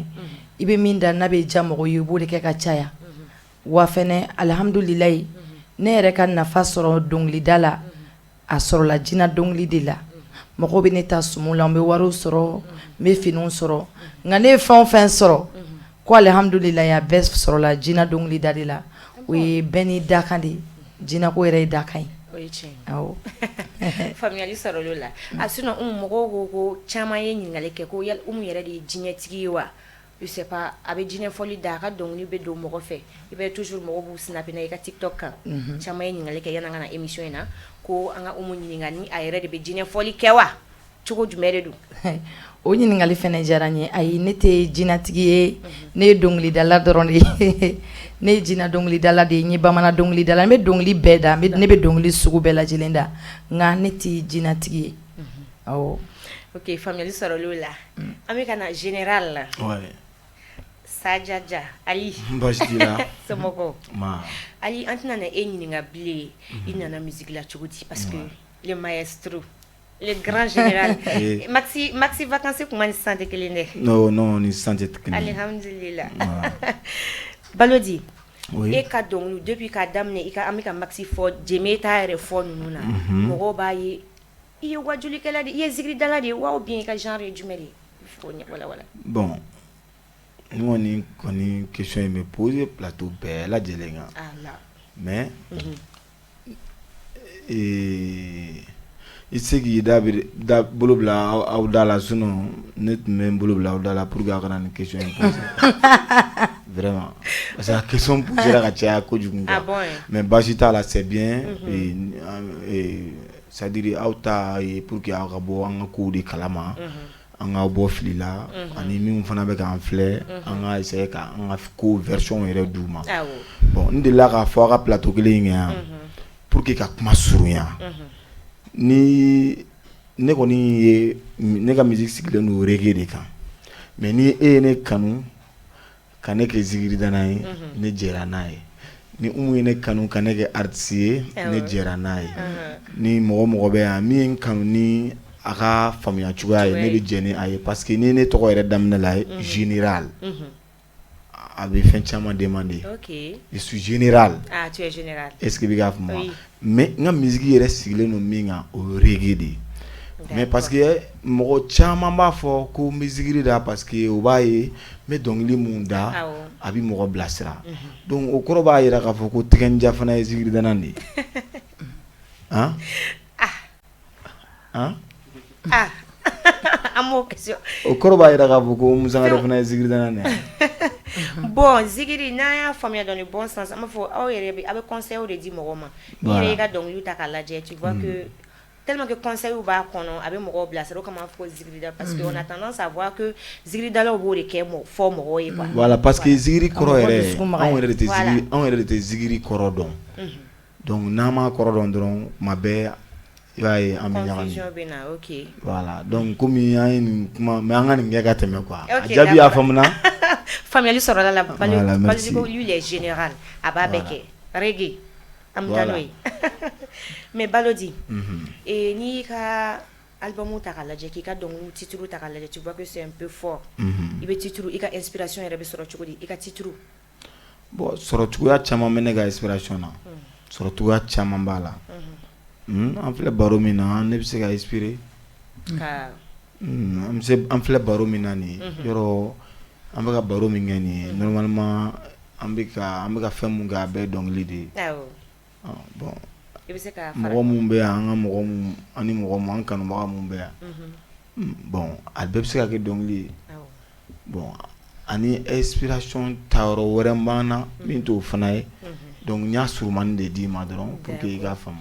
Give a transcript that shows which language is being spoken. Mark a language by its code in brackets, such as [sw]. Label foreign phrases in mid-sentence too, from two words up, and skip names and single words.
[bm] i bɛ min da n'a bɛ diya mɔgɔw ye i b'o de kɛ ka caya wa fɛnɛ alhamdulilayi ne yɛrɛ ka nafa sɔrɔ dɔnkilida la a sɔrɔla jinɛ dɔnkili de la mɔgɔw bɛ ne ta sumu la n bɛ wariw sɔrɔ n bɛ finiw sɔrɔ nka ne ye fɛn o fɛn sɔrɔ ko alhamdulilayi a bɛɛ sɔrɔla jinɛ dɔnkilida de la o ye bɛɛ n'i dakan de jinɛko yɛrɛ ye dakan ye o ye tiɲɛ ye awɔ faamuyali sɔrɔla o la a sinon mɔgɔw ko caman ye ɲininkali kɛ ko yali yɛrɛ de ye jinɛtigi ye wa [fr] je sais pas [bm] a bɛ jinɛfɔli da a ka dɔnkili bɛ don mɔgɔ fɛ i bɛ toujours mɔgɔw b'u snapper i ka TikTok kan caman ye ɲininkali kɛ yan'an ka na émission in na ko an ka ɲininka ni a yɛrɛ de bɛ jinɛfɔli kɛ wa cogo jumɛn de don o ɲininkali fɛnɛ diyara n ye ayi ne tɛ jinɛtigi ye ne ye dɔnkilidala dɔrɔn de ye ne ye jinɛ dɔnkilidala de ye n ye bamanan dɔnkilidala n bɛ dɔnkili bɛɛ da ne bɛ dɔnkili sugu bɛɛ lajɛlen da nka ne tɛ jinɛtigi ye awɔ ok faamuyali sɔrɔla o la an bɛ ka na général la Sajaja Ali baasi t'i la somɔgɔw ma Ali an tɛna na e ɲininka bilen i nana musique la cogo di [fr] parce que le maestro le grand général maxi vacances [bm] kuma ni sisan tɛ kelen dɛ non ni sisan tɛ kelen alhamdulillah Balodi e ka dɔnkili depuis k'a daminɛ an bɛ ka maxi fɔ Jeme t'a yɛrɛ fɔ ninnu na mɔgɔw b'a ye i ye wajulikɛla de i ye zikiridala de ye wa [fr] ou bien [bm] i ka genre ye jumɛn de ye fo wala bon ni kɔni question in bɛ [fr] poser plateau [bm] bɛɛ lajɛlen kan mais i tɛ se k'i da bolo bila aw da la sinon ne tun bɛ n bolo bila aw da la [fr] pour que [bm] aw kana nin question in poser [fr] vraiment parce que [bm] a [fr] question posera [bm] ka caya kojugu [fr] quoi mais [bm] baasi t'a la [fr] c'est bien c'est-à-dire [bm] aw ta ye [fr] pour que [bm] aw ka bɔ an ka kow de kalama an ka bɔ fili la ani minnu fana bɛ k'an filɛ an ka essayer ka an ka ko version yɛrɛ d'u ma bon n delila k'a fɔ aw ka plateau kelen in kan yan [fr] pour que [bm] ka kuma surunya ni ne kɔni ye ne ka musique sigilen don reggae de kan mais ni e ye ne kanu ka ne kɛ zikiridana ye ne jɛra n'a ye ni ye ne kanu ka ne kɛ artiste ye ne jɛra n'a ye ni mɔgɔ bɛ yan min ye n kanu ni a ka faamuya cogoya ye ne bɛ jɛ ni a ye [fr] parce que [bm] ni ne tɔgɔ yɛrɛ daminɛ la ye général a bɛ fɛn caman [fr] demander je suis général tu es général est-ce que [bm] i bɛ k'a faamu mais n ka musique yɛrɛ sigilen don min kan o ye reggae de ye [fr] mais parce que [bm] mɔgɔ caman b'a fɔ ko n bɛ zikiri da [fr] parce que [bm] o b'a ye n bɛ dɔnkili mun da a bɛ mɔgɔ bilasira donc o kɔrɔ b'a jira k'a fɔ ko tigɛndiya fana ye zikiridana de ye an m'o question o kɔrɔ b'a jira k'a fɔ ko Musangare fana ye zikiridana de ye bon zikiri n'an y'a faamuya [fr] dans le bon sens [bm] an b'a fɔ aw yɛrɛ a bɛ conseil de di mɔgɔw ma n'i yɛrɛ y'i ka dɔnkiliw ta k'a lajɛ [fr] tu vois que tellement que conseil [bm] b'a kɔnɔ a bɛ mɔgɔw bilasira o kama an fɔ ko zikirida [fr] parce que on a tendance à voir que [bm] zikiridalaw b'o de kɛ fɔ mɔgɔw ye quoi [fr] voilà parce que [bm] zikiri kɔrɔ yɛrɛ anw yɛrɛ de tɛ zikiri kɔrɔ dɔn donc n'an m'a kɔrɔ dɔn dɔrɔn kuma bɛɛ i b'a ye an bɛ ɲagami ok [fr] voilà donc [bm] komi an ye nin kuma mais an ka nin kɛ ka tɛmɛ quoi a jaabi y'a faamuna faamuyali sɔrɔla la Balodi ko [fr] lui il est général [bm] a b'a bɛɛ kɛ reggae an bɛ taa n'o ye mais Balodi n'i y'i ka album ta k'a lajɛ k'i ka dɔnkiliw titre ta k'a lajɛ [fr] tu vois que c'est un peu fort [bm] i bɛ titre i ka inspiration yɛrɛ bɛ sɔrɔ cogo di i ka titre bon sɔrɔ cogoya caman bɛ ne ka inspiration na sɔrɔ cogoya caman b'a la an filɛ baro min na ne bɛ se ka inspirer an filɛ baro min na nin yɔrɔ an bɛ ka baro min kɛ nin ye normalement an bɛ ka fɛn mun kɛ a bɛɛ ye dɔnkili de ye bon mɔgɔ mun bɛ yan ani mɔgɔ mun an kanubaga mun bɛ yan bon a bɛɛ bɛ se ka kɛ dɔnkili ye bon ani inspiration tayɔrɔ wɛrɛ b'an na min t'o fana ye donc n y'a surumani de d'i ma dɔrɔn [fr] pour que [bm] i k'a faamu